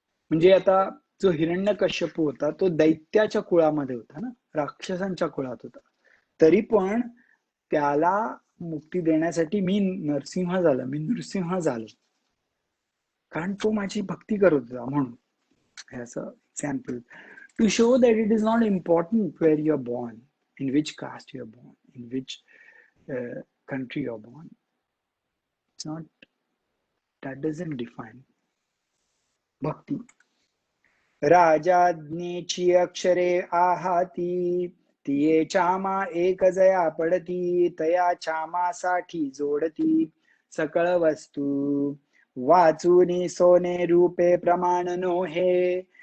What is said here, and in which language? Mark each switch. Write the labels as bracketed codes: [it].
[mr] म्हणजे आता जो हिरण्यकश्यपू होता तो दैत्याच्या कुळामध्ये होता ना, राक्षसांच्या कुळात होता, तरी पण त्याला मुक्ती देण्यासाठी मी नृसिंह झालो, कारण तो माझी भक्ती करत होता म्हणून. [en] As an example, to show that it is not important where you are born, in which caste you are born, in which country you are born. It's not, that doesn't define bhakti. [mr] राजाज्ञेची अक्षरे आहाती, तिये चामा एक जया पडती, तया चामासाठी जोडती सकळ वस्तू, वाचूनी सोने रूपे प्रमाण नोहे,